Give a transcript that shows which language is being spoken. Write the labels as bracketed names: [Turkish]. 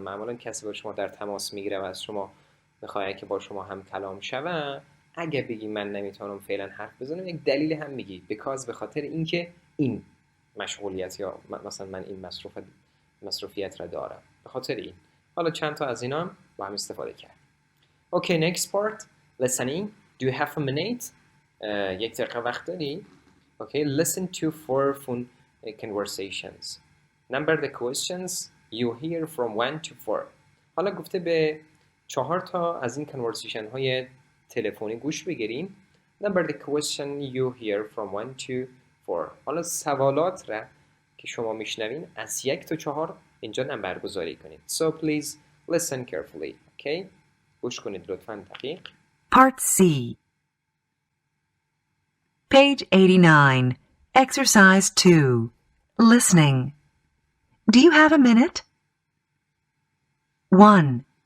[Persian] معمولا کسی با شما در تماس میگیره و از شما میخواد که با شما هم کلام شوه. اگه بگی من نمیتونم فعلا حرف بزنم یک دلیل هم میگی because به خاطر اینکه این مشغولیت یا مثلا من این مصروفیت را دارم. به خاطر این. حالا چند تا از اینا با هم استفاده کرد. [English] Okay, next part. Listening. Do you have a minute? [Persian] یک دقیقه وقت داری؟ [English] Okay, listen to 4 phone conversations. Number the questions you hear from 1 to 4. [Persian] حالا گفته به 4 تا از این conversation های تلفنی گوش بگیریم. [English] Number the question you hear from 1 to 4. [Persian] حالا سوالات را که شما میشنوین از 1 تا 4 اینجا نمبر گذاری کنید. [English] So please listen carefully. [Persian] Okay? گوش کنید لطفاً دقیق. [English] Part C. Page 89. Exercise 2. Listening. Do you have a minute? 1.